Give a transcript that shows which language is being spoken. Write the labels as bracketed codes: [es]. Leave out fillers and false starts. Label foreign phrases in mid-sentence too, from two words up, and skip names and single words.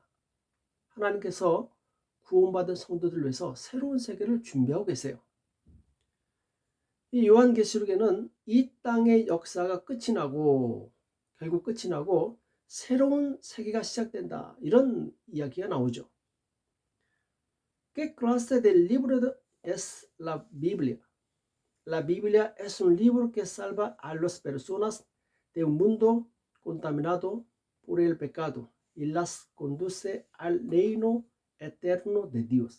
[ko] 하나님께서 구원받은 성도들을 위해서 새로운 세계를 준비하고 계세요. 이 요한계시록에는 이 땅의 역사가 결국 끝이 나고 새로운 세계가 시작된다, 이런 이야기가 나오죠. [es] ¿Qué clase de libro es la Biblia? La Biblia es un libro que salva a las personas de un mundo contaminado por el pecado y las conduce al reino eterno de Dios.